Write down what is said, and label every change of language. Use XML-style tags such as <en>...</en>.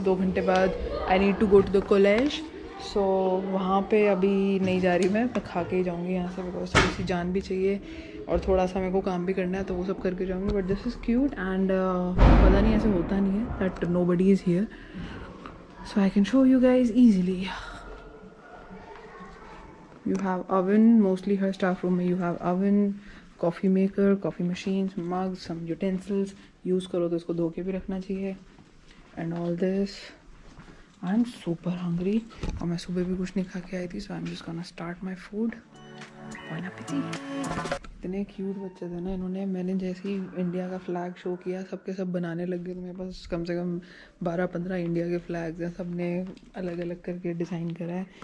<hi>2 घंटे बाद</hi> <en>I need to go to the college,</en> <hi>सो वहाँ पे अभी नहीं जा रही मैं खा के ही जाऊँगी यहाँ से, बिकॉज थोड़ी सी जान भी चाहिए और थोड़ा सा मेरे को काम भी करना है, तो वो सब करके जाऊँगी।</hi> <en>but this is cute and</en> <hi>पता नहीं ऐसे होता नहीं है</hi> <en>That nobody is here, so I can show you guys easily. You have oven, mostly her staff room</en> <hi>में</hi> <en>you have oven, coffee maker, coffee machines, mugs, some utensils.</en> <hi>Use करो तो इसको धो के भी रखना चाहिए</hi> <en>and all this. I'm super hungry</en> <hi>और मैं सुबह भी कुछ नहीं खा के आई थी,</hi> <en>so I'm just gonna start my food.</en> <fr>Bon appétit.</fr> <hi>इतने क्यूट बच्चे थे ना इन्होंने, मैंने जैसे ही इंडिया का फ्लैग शो किया सबके सब बनाने लग गए। तो मेरे पास कम से कम 12-15 इंडिया के फ्लैग्स हैं, सब ने अलग अलग करके डिज़ाइन करा है।</hi>